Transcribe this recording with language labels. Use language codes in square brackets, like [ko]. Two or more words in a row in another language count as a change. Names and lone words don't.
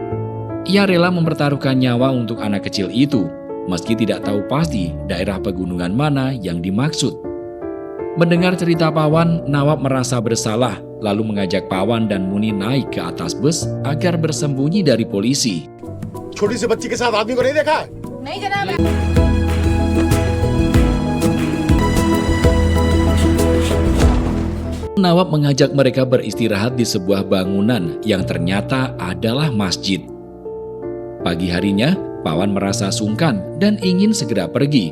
[id] Ia rela mempertaruhkan nyawa untuk anak kecil itu, meski tidak tahu pasti daerah pegunungan mana yang dimaksud. Mendengar cerita Pawan, Nawab merasa bersalah, lalu mengajak Pawan dan Muni naik ke atas bus agar bersembunyi dari polisi. [hi] छोटी सी बच्ची के साथ आदमी को नहीं देखा है? नहीं जनाब। [id] Nawab mengajak mereka beristirahat di sebuah bangunan yang ternyata adalah masjid. Pagi harinya, Pawan merasa sungkan dan ingin segera pergi.